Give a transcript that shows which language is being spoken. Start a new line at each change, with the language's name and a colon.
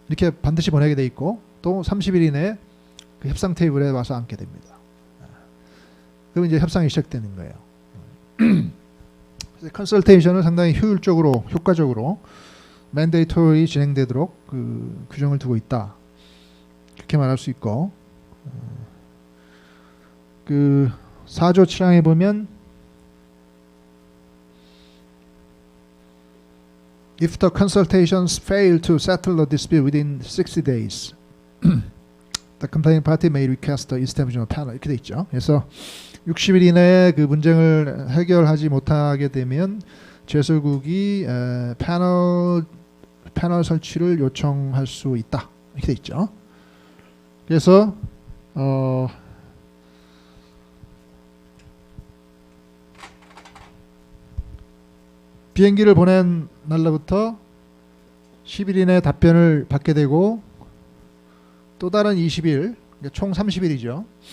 Korean: 이렇게 반드시 보내게 돼 있고, 또 30일 이내에 그 협상 테이블에 와서 앉게 됩니다. 그럼 이제 협상이 시작되는 거예요. 컨설테이션을 상당히 효과적으로 맨데이토리 진행되도록 그 규정을 두고 있다. 그렇게 말할 수 있고, 그 4조 7항에 보면
English: If the consultations fail to settle the dispute within 60 days, the complaining party may request the establishment of panel.
Korean: 이렇게 돼 있죠. 그래서 60일 이내에 그 문제를 해결하지 못하게 되면 제소국이 패널 설치를 요청할 수 있다. 이렇게 돼 있죠. 그래서 비행기를 보낸 날로부터 10일 이내에 답변을 받게 되고, 또 다른 20일, 총 30일이죠.